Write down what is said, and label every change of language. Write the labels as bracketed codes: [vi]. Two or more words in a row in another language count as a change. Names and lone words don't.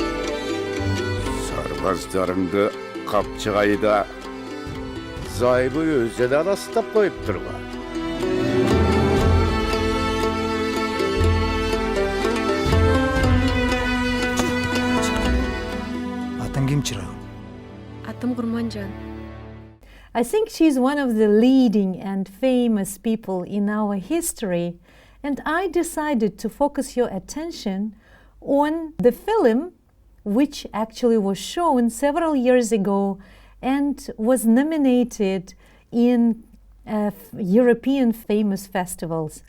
[ky] Сарбаздарыңды капчыгайда зайбы өзү да астап коюп турган. Атың ким, чырагым? Атым Kurmanzhan. [en] I think she's one of the leading and famous people in our history, and I decided to focus your attention on the film which actually was shown several years ago and was nominated in European famous festivals.